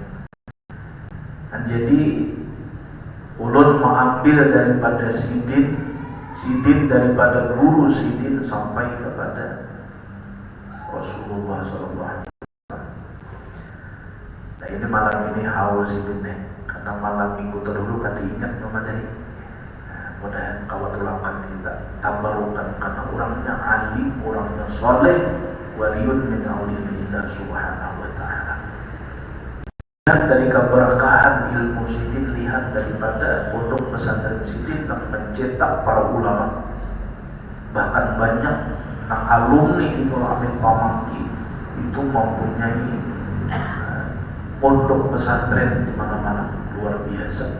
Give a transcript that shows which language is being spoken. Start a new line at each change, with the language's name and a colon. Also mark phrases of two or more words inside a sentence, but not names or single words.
Indonesian: Dan jadi ulun mengambil daripada Sidin daripada guru Sidin sampai kepada Rasulullah SAW. Nah ini malam ini haul Sidin nih, karena malam minggu terdahulu kan diingat nama dari. Mudah-mudahan kawatulakan kita tabarukan karena orangnya alim, orangnya soleh,
Arabic: ولي من أولياء الله سبحانه وتعالى.
Indonesian: Lihat dari keberkahan ilmu Sidin, lihat daripada Pondok Pesantren Sidin yang mencetak para ulama. Bahkan banyak yang alumni Ibnul Amin Pamangki itu mempunyai pondok pesantren di mana-mana, luar biasa.